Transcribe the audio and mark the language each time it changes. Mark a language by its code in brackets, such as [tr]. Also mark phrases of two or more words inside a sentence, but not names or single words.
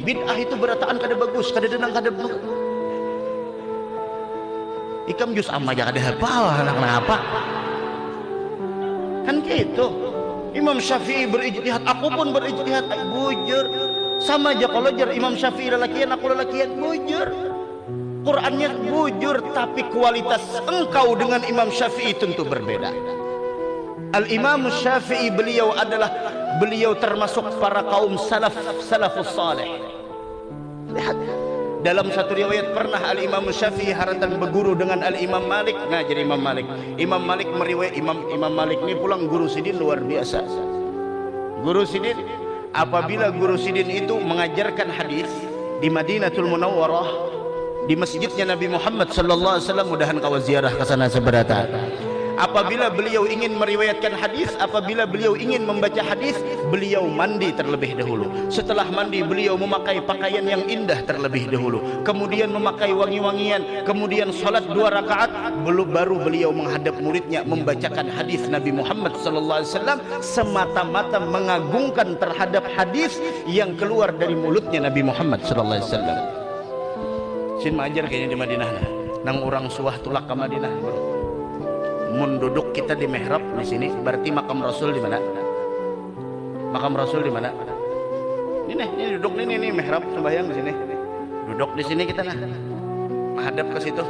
[id] Bid'ah itu berataan kada bagus, kada denang kada benar. Ikam [ar] جزء عم [id] aja kada hafal anak apa kan gitu. Imam Syafi'i berijtihad, aku pun berijtihad. Bujur sama aja kalau jar Imam Syafi'i lelakian, aku lelakian, bujur. Qurannya bujur, tapi kualitas engkau dengan Imam Syafi'i tentu berbeda. Al-Imam Syafi'i beliau termasuk para kaum [ar] السلف الصالح. [id] Lihat, dalam satu riwayat pernah Al-Imam Syafi'i haratan berguru dengan Al-Imam Malik. Ngajar Imam Malik. Imam Malik meriwayat Imam Malik ini pulang guru sidin luar biasa. Guru sidin, apabila guru sidin itu mengajarkan hadis di Madinatul Munawwarah, di masjidnya Nabi Muhammad [ar] صلى الله عليه وسلم, [id] mudahan kau ziarah ke sana seberata. Apabila beliau ingin meriwayatkan hadis, apabila beliau ingin membaca hadis, beliau mandi terlebih dahulu. Setelah mandi, beliau memakai pakaian yang indah terlebih dahulu, kemudian memakai wangi-wangian, kemudian salat 2 rakaat, baru beliau menghadap muridnya membacakan hadis Nabi Muhammad [ar] صلى الله عليه وسلم, [id] semata-mata mengagungkan terhadap hadis yang keluar dari mulutnya Nabi Muhammad [ar] صلى الله عليه وسلم. [bjn] Sin majar kayaknya di Madinah nang orang suah tulak ke Madinah, bro. [id] Mun duduk kita di mihrab di sini, berarti makam Rasul di mana? Makam Rasul di mana? Ini duduk ini mihrab sembahyang di sini. Duduk di sini kita nah. Menghadap ke situ.